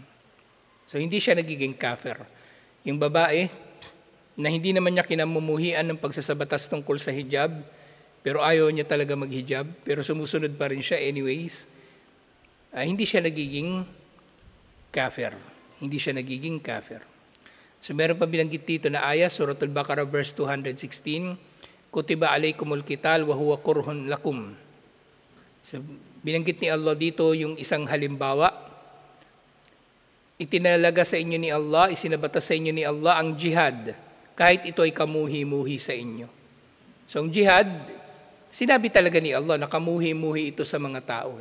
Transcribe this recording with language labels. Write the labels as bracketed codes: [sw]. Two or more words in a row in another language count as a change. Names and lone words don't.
[tl] So hindi siya nagiging kafir. Yung babae na hindi naman niya kinamumuhian ng pagsasabatas tungkol sa hijab, pero ayaw niya talaga maghijab, pero sumusunod pa rin siya anyways, hindi siya nagiging kafir. Hindi siya nagiging kafir. So meron pa binanggit dito na ayah, Suratul Baqarah verse 216, [ar] كتب عليكم القتال وهو كره لكم. [tl] So binanggit ni Allah dito yung isang halimbawa. Itinalaga sa inyo ni Allah, isinabatas sa inyo ni Allah ang jihad, kahit ito ay kamuhi-muhi sa inyo. So ang jihad, sinabi talaga ni Allah na kamuhi-muhi ito sa mga tao.